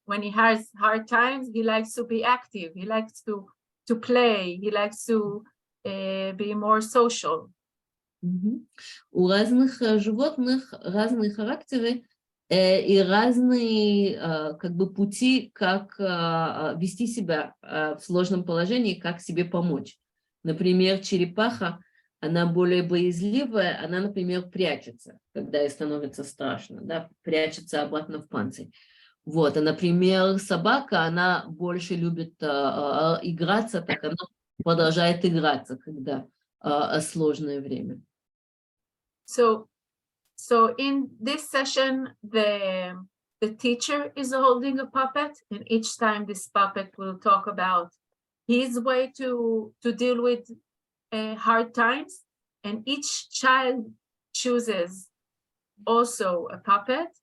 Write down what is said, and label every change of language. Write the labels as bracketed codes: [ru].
[en] When he has hard times, he likes to be active, he likes to play, he likes to be more social. [ru] У разных животных разные характеры и разные как бы пути, как вести себя в сложном положении, как себе помочь. Например, черепаха, она более боязливая, она, например, прячется, когда ей становится страшно, да, прячется обратно в панцирь. Вот, а, например, собака, она больше любит играться, так она продолжает играться, когда сложное время. [en] So in this session, the teacher is holding a puppet, and each time this puppet will talk about his way to deal with hard times, and each child chooses also a puppet.